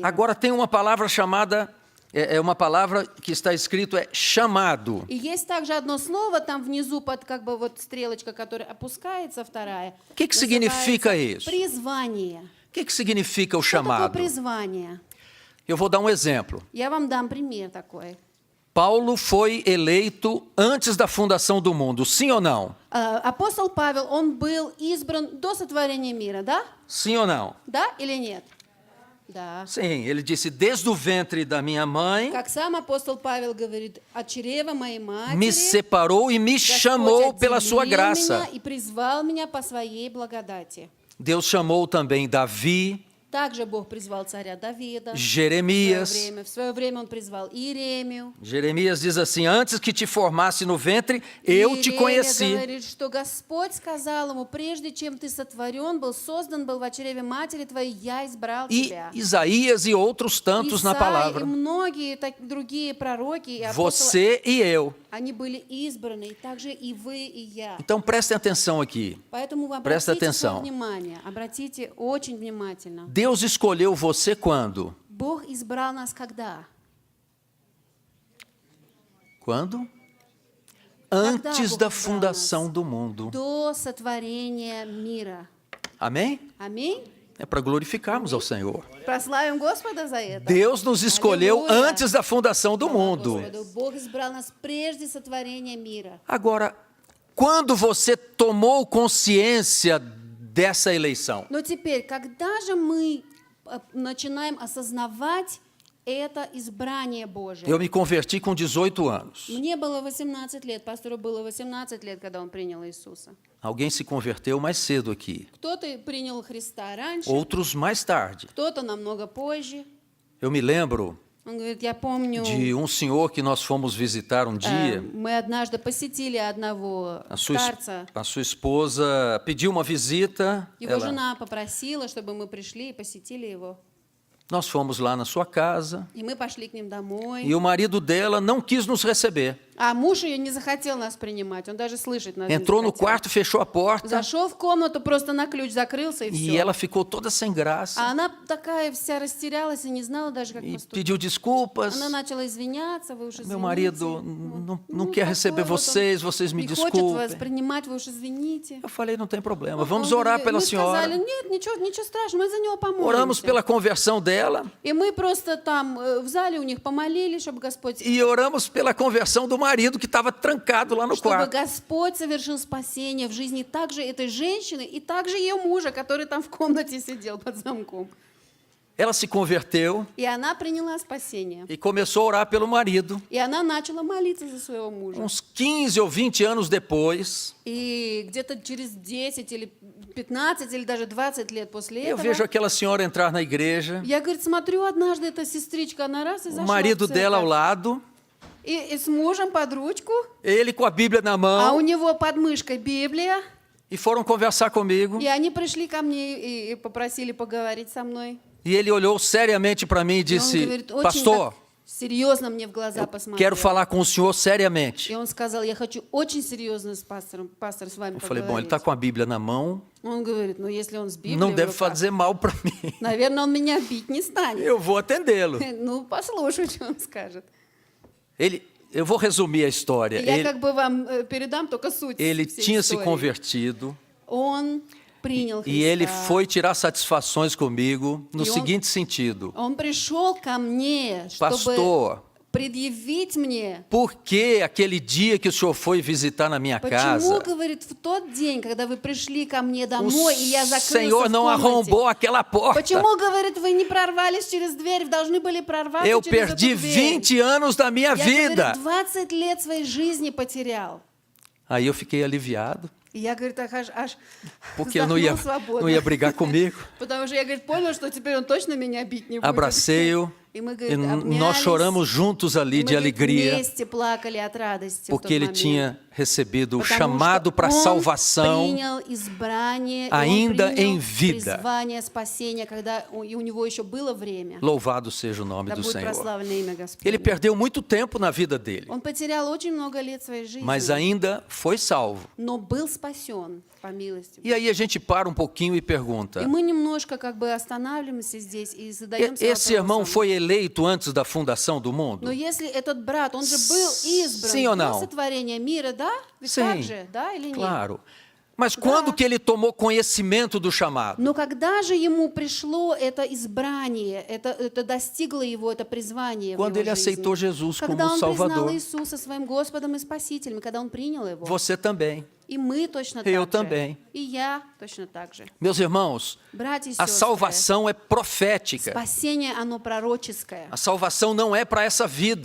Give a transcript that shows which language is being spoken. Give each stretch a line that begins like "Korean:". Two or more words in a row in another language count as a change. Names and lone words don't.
Portuguese: Agora tem uma palavra chamada, é uma palavra que está escrito chamado.
Russian: И есть также одно слово там внизу, под как бы вот стрелочка, которая опускается, вторая.
Portuguese: O que significa isso?
Russian: Призвание.
Portuguese: O que significa o
Russian: Что такое
Portuguese: chamado?
Russian: призвание?
Portuguese: Eu vou dar um exemplo.
Russian: Я вам дам пример такой.
Portuguese: Paulo foi eleito antes da fundação do mundo, sim ou não?
Russian: Апостол Павел, он был избран до сотворения мира, да?
Portuguese: Sim ou não?
Russian: Да или нет? Да.
Portuguese: Sim, ele disse, desde o ventre da minha mãe,
Russian: Как сам апостол Павел говорит, от чрева моей матери
Portuguese: me separou e me
Russian: Господь
Portuguese: chamou pela sua
Russian: отделил
Portuguese: graça.
Russian: меня и призвал меня по своей благодати.
Portuguese: Deus chamou também Davi,
Russian: Также Бог призвал царя Давида.
Portuguese: Jeremias.
Russian: В свое время он призвал Иеремию.
Portuguese: Jeremias diz assim, antes que te formasse no ventre, eu te
Russian: Иеремия
Portuguese: conheci.
Russian: говорит, что Господь сказал ему, прежде чем ты сотворен был, создан был в чреве матери твоей, я избрал
Portuguese: E
Russian: тебя.
Portuguese: Isaías e outros tantos na
Russian: Исаия и
Portuguese: palavra.
Russian: многие другие пророки и апостолы,
Portuguese: Você e eu.
Russian: они были избраны, также и вы, и я.
Portuguese: Então prestem atenção aqui.
Russian: Поэтому вы
Portuguese: Presta
Russian: обратите
Portuguese: atenção.
Russian: свое внимание, обратите очень внимательно.
Portuguese: Deus escolheu você quando?
Russian: Бог избрал нас когда?
Portuguese: Quando?
Russian: Когда
Portuguese: Antes
Russian: Бог
Portuguese: da
Russian: избрал
Portuguese: fundação
Russian: нас?
Portuguese: do mundo.
Russian: До сотворения мира.
Portuguese: Amém?
Russian: Аминь?
Portuguese: É para glorificarmos ao Senhor.
Russian: Прославим Господа за это.
Portuguese: Deus nos escolheu Aleluia. antes da fundação do mundo.
Russian: Господу. Бог избрал нас прежде сотворения мира.
Portuguese: Agora, quando você tomou consciência dessa eleição?
Russian: Но теперь, когда же мы начинаем осознавать это избрание Божие?
Portuguese: Eu me converti com 18 anos.
Russian: Мне было 18 лет, пастору было 18 лет, когда он принял Иисуса.
Portuguese: Alguém se converteu mais cedo aqui,
Russian: Кто-то принял Христа раньше,
Portuguese: outros mais tarde.
Russian: кто-то намного позже.
Portuguese: Eu me lembro
Russian: Он говорит, я помню,
Portuguese: de um senhor que nós fomos visitar um dia.
Russian: мы однажды посетили одного старца.
Portuguese: A sua esposa pediu uma visita.
Russian: Его жена попросила, чтобы мы пришли и посетили его.
Portuguese: Nós fomos lá na sua casa
Russian: И мы пошли к ним домой.
Portuguese: e o marido dela não quis nos receber.
Russian: А муж ее не захотел нас принимать, он даже слышать нас
Portuguese: Entrou
Russian: не
Portuguese: no
Russian: захотел.
Portuguese: quarto, fechou a porta
Russian: Зашел в комнату, просто на ключ закрылся и
Portuguese: e
Russian: все.
Portuguese: ela ficou toda sem graça
Russian: А она такая вся растерялась и не знала даже, как
Portuguese: e
Russian: поступить.
Portuguese: pediu desculpas.
Russian: Она начала извиняться, вы уж извините.
Portuguese: Meu marido não quer
Russian: такой
Portuguese: receber
Russian: вот он
Portuguese: vocês me
Russian: не хочет вас
Portuguese: desculpem.
Russian: принимать, вы уж извините.
Portuguese: Eu falei, não tem problema, vamos
Russian: Он
Portuguese: orar
Russian: говорит,
Portuguese: pela
Russian: мы сказали,
Portuguese: senhora.
Russian: нет, ничего страшного, мы за него
Portuguese: Oramos
Russian: помолимся.
Portuguese: pela conversão dela
Russian: И мы просто там в зале у них помолились, чтобы Господь,
Portuguese: e oramos pela conversão do marido que estava trancado lá no
Russian: чтобы
Portuguese: quarto.
Russian: Господь совершил спасение в жизни также этой женщины и также ее мужа, который там в комнате сидел под замком.
Portuguese: Ela se converteu
Russian: И она приняла спасение.
Portuguese: e começou a orar pelo marido.
Russian: И она начала молиться за своего мужа.
Portuguese: Uns 15 ou 20 anos depois,
Russian: И где-то через 10 или 15 или даже 20 лет после
Portuguese: eu
Russian: этого,
Portuguese: vejo aquela senhora entrar na igreja,
Russian: я, говорит, смотрю, однажды эта сестричка, она раз и
Portuguese: o
Russian: зашла
Portuguese: marido
Russian: в
Portuguese: dela ao
Russian: церковь.
Portuguese: lado,
Russian: И с мужем под ручку,
Portuguese: ele com a Bíblia na
Russian: а
Portuguese: mão,
Russian: у него под мышкой Библия.
Portuguese: e foram conversar comigo.
Russian: И они пришли ко мне и попросили поговорить со мной.
Portuguese: E ele olhou seriamente para mim e
Russian: И он
Portuguese: disse,
Russian: говорит, очень
Portuguese: pastor,
Russian: так серьезно мне в глаза посмотрел.
Portuguese: quero falar com o senhor seriamente.
Russian: И он сказал, я хочу очень серьезно с пастором, с вами
Portuguese: Eu falei, bom, ele
Russian: поговорить.
Portuguese: está com a Bíblia na mão,
Russian: Он говорит, ну если он с Библией
Portuguese: não
Russian: в
Portuguese: deve
Russian: руках,
Portuguese: fazer mal para mim.
Russian: наверное, он меня бить не станет.
Portuguese: Eu vou atendê-lo.
Russian: Ну, послушай, что он скажет.
Portuguese: Eu vou resumir a história.
Russian: Я как бы вам передам только суть
Portuguese: Ele
Russian: всей
Portuguese: tinha se
Russian: истории.
Portuguese: convertido
Russian: Он принял
Portuguese: e ele
Russian: Христа.
Portuguese: foi tirar satisfações comigo no E seguinte sentido.
Russian: Он пришел ко мне, чтобы
Portuguese: Pastor,
Russian: предъявить мне,
Portuguese: por que aquele dia que o senhor foi visitar na minha
Russian: почему,
Portuguese: casa,
Russian: говорит, в тот день, когда вы пришли ко мне
Portuguese: o
Russian: домой, и я закрылся
Portuguese: Senhor
Russian: в
Portuguese: não
Russian: комнате,
Portuguese: arrombou aquela porta?
Russian: почему, говорит, вы не прорвались через дверь, должны были прорваться
Portuguese: Eu
Russian: через
Portuguese: perdi
Russian: эту дверь?
Portuguese: 20 anos da minha
Russian: Я,
Portuguese: vida.
Russian: говорит, 20 лет своей жизни потерял.
Portuguese: Aí eu fiquei aliviado,
Russian: И я, говорит, аж
Portuguese: porque não
Russian: вздохнул свободно.
Portuguese: ia brigar comigo.
Russian: Потому что я, говорит, понял, что теперь он точно меня бить не будет.
Portuguese: Abracei-o
Russian: И И мы,
Portuguese: E
Russian: говорит,
Portuguese: nós
Russian: обнялись,
Portuguese: choramos juntos ali
Russian: и мы,
Portuguese: de
Russian: говорит,
Portuguese: alegria,
Russian: вместе плакали от радости в
Portuguese: porque
Russian: тот
Portuguese: ele
Russian: момент.
Portuguese: tinha recebido o
Russian: Потому
Portuguese: chamado
Russian: что
Portuguese: para a
Russian: он
Portuguese: salvação
Russian: принял избрание, и
Portuguese: ainda
Russian: он
Portuguese: em
Russian: принял
Portuguese: vida.
Russian: призвание спасения, когда и у него еще было время.
Portuguese: Louvado seja o nome
Russian: Да
Portuguese: do
Russian: будет
Portuguese: Senhor.
Russian: прославлено имя Господне.
Portuguese: Ele perdeu muito tempo na vida dele,
Russian: Он потерял очень много лет своей жизни,
Portuguese: mas ainda foi salvo.
Russian: но был спасен по милости.
Portuguese: E aí a gente para um pouquinho e pergunta:
Russian: И мы немножко как бы останавливаемся здесь и задаемся
Portuguese: esse irmão
Russian: вопросом.
Portuguese: foi eleito antes da fundação do
Russian: Но
Portuguese: mundo?
Russian: если этот брат, он же был избран
Portuguese: Sim ou
Russian: до
Portuguese: não?
Russian: сотворения мира, да? Ведь так же, да или нет?
Portuguese: Claro. Mas quando que ele tomou conhecimento do chamado?
Russian: Но когда же ему пришло это избрание, это достигло его, это призвание в
Portuguese: Quando
Russian: его
Portuguese: ele aceitou
Russian: жизни?
Portuguese: Jesus
Russian: Когда
Portuguese: como
Russian: он признал
Portuguese: Salvador.
Russian: Иисуса своим Господом и Спасителем, когда он принял его.
Portuguese: Você também.
Russian: И мы точно
Portuguese: Eu
Russian: так же.
Portuguese: também.
Russian: И я точно так же.
Portuguese: Meus irmãos,
Russian: Братья и
Portuguese: a
Russian: сестры,
Portuguese: salvação é profética.
Russian: спасение, оно пророческое.
Portuguese: A salvação não é para essa vida.